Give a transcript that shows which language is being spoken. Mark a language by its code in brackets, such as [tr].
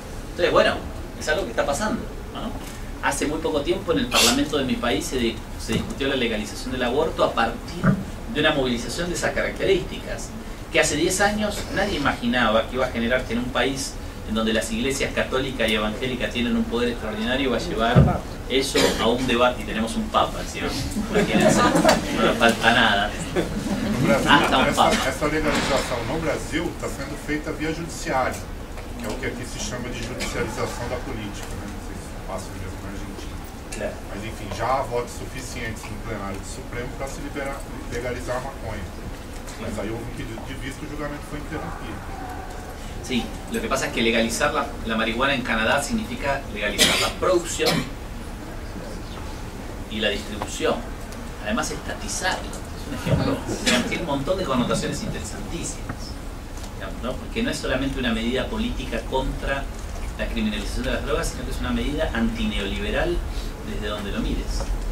[es] Entonces, bueno, es algo que está pasando, ¿no? Hace muy poco tiempo en el Parlamento de mi país se discutió la legalización del aborto a partir de una movilización de esas características, que hace 10 años nadie imaginaba que iba a generar que en un país en donde las iglesias católica y evangélica tienen un poder extraordinario va a llevar eso a un debate, y tenemos un papa encima, imagínense, no nos falta nada. Hasta un papa. [pt] Essa legalização no Brasil está sendo feita via judiciário, que é o que aqui se chama de judicialização da política, né? Não sei se passa mesmo na Argentina. Claro. Mas enfim, já há votos suficientes no plenário do Supremo para se legalizar a maconha. Mas aí houve um pedido de visto e o julgamento foi interrompido. [es] Sí, lo que pasa es que legalizar la marihuana en Canadá significa legalizar la producción y la distribución. Además, estatizarlo. Es un ejemplo. Tiene un montón de connotaciones interesantísimas, digamos, ¿no? Porque no es solamente una medida política contra la criminalización de las drogas, sino que es una medida antineoliberal desde donde lo mires.